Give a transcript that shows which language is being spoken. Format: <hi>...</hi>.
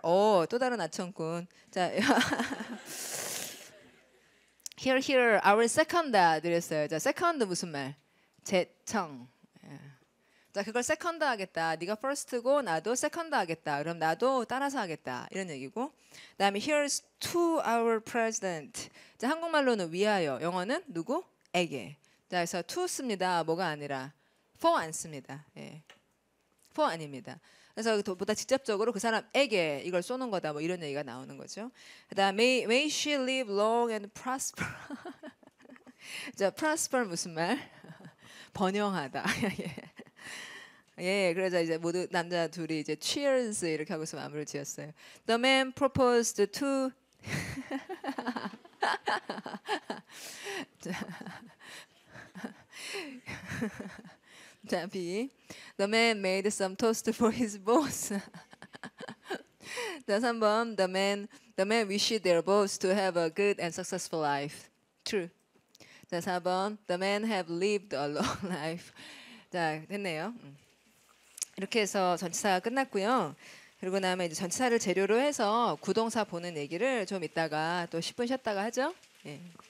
<ko>또 다른 아첨꾼. 자, here.</ko> <en>Our second</en> <ko>드렸어요. 자, second 무슨 말? 제청. 자, 그걸 세컨드 하겠다. 네가 first고 나도 세컨드 하겠다. 그럼 나도 따라서 하겠다. 이런 얘기고.</ko> <en>그다음에 here's to our president.</en> <ko>자, 한국말로는 위하여. 영어는 누구에게. 자, 그래서 to 씁니다. 뭐가 아니라 for 안 씁니다. 예. for 아닙니다. 그래서 보다 직접적으로 그 사람에게 이걸 쏘는 거다. 뭐 이런 얘기가 나오는 거죠.</ko> <en>그다음에 may she live long and prosper.</en> <ko>자, prosper 무슨 말? 번영하다. 예, 그래서 이제 모두 남자 둘이 이제 cheers 이렇게 하고서 마무리를 지었어요.</ko> <en>The man proposed to</en> <ko>자,</ko> <en>B. The man made some toast for his boss.</en> <ko>자, 3번.</ko> <en>The man wished their boss to have a good and successful life.</en> <ko>True. 자, 4번.</ko> <en>The man have lived a long life.</en> <ko>자, 됐네요. 이렇게 해서 전치사가 끝났고요. 그리고 나면 이제 전치사를 재료로 해서 구동사 보는 얘기를 좀 이따가 또 10분 쉬었다가 하죠. 예.</ko>